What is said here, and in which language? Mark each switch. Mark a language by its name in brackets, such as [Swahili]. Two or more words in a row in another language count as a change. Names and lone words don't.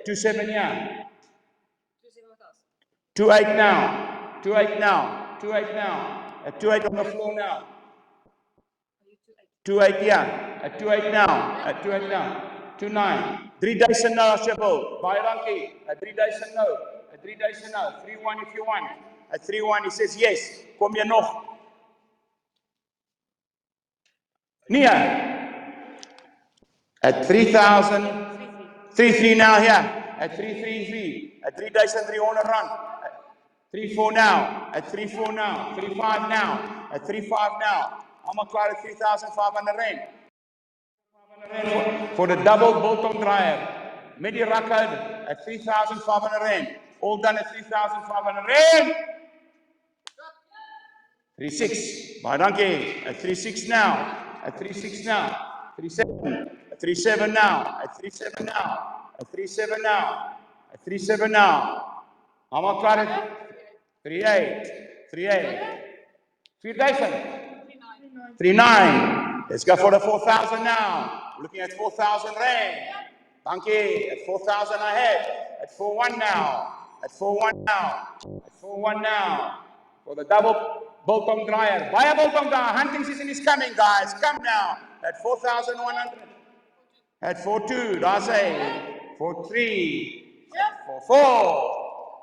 [English] 2.7 here. 2.8 now. 2.8 now. 2.8 now. At 2.8 on the floor now. 2.8 yeah. At 2.8 now. At 2.8 now. 2.9. 3,000 now, Shabu. [Afrikaans] Baie dankie. [English] At 3,000 now. At 3,000 now. 3.1 if you want. At 3.1 he says yes. [Afrikaans] Kom jy nog? Nee. [English] At 3,000. 3.3 now here. At 3.33. At 3,300 rand. 3.4 now. At 3.4 now. 3.5 now. At 3.5 now. I'm klaar at 3,500 rand. For the double biltong dryer. [Afrikaans] Met die rakke at 3,500 rand. [English] All done at 3,500 rand. 3.6. [Afrikaans] Baie dankie. [English] At 3.6 now. At 3.6 now. 3.7. At 3.7 now. At 3.7 now. At 3.7 now. At 3.7 now. I'm klaar at 3.8. 3.8. 4,000. 3.9. Let's go for the 4,000 now. Looking at 4,000 rand. [Afrikaans] Dankie. [English] At 4,000 I have. At 4.1 now. At 4.1 now. At 4.1 now. For the double biltong dryer. Buy a biltong dryer. Hunting season is coming, guys. Come now. At 4,100. At 4.2. That's a 4.3. At 4.4.